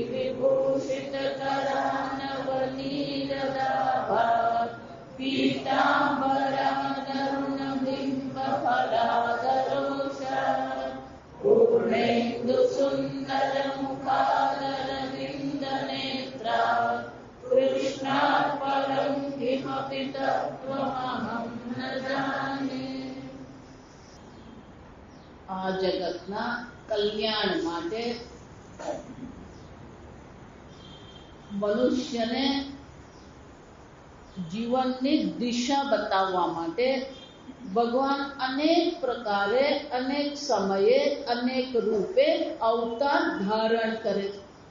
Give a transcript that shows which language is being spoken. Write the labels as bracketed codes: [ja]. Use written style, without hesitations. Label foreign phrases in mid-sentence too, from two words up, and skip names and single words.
[sa] विभूषितकरानवनीरदाभात् पीताम्बरानरुणबिम्बफलादरोषात् पूर्णेन्दुसुन्दरमुखादरविन्दनेत्रात् कृष्णात् परं किमपि तत्त्वमहं न जाने। [gu] આ જગતના કલ્યાણ માટે મનુષ્યને જીવનની દિશા બતાવવા માટે ભગવાન અનેક પ્રકારે અનેક સમયે અનેક રૂપે અવતાર ધારણ કરે છે.